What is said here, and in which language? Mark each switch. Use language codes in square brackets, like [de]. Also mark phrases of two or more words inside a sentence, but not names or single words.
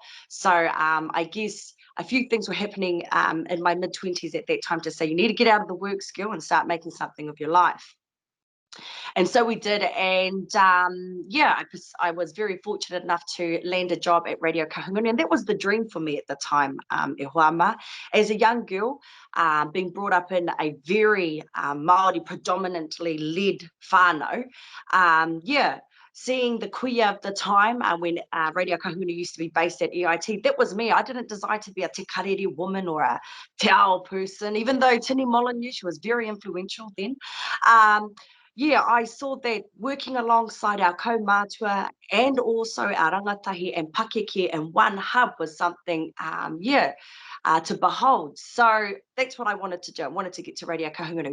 [en] So I guess a few things were happening in my mid-20s at that time to say you need to get out of the work skill and start making something of your life. And so we did, and yeah, I was very fortunate enough to land a job at Radio Kahungunu, and that was the dream for me at the time, [mi] e hoa ma. [en] As a young girl, being brought up in a very Māori predominantly led whānau, yeah, seeing the kuia of the time when Radio Kahungunu used to be based at EIT, that was me. I didn't desire to be a te karere woman or a te ao person, even though Tini Molyneux, she was very influential then. yeah, I saw that working alongside our kaumātua and also our rangatahi and pakeke in one hub was something, to behold. So that's what I wanted to do. I wanted to get to Radio Kahungunu.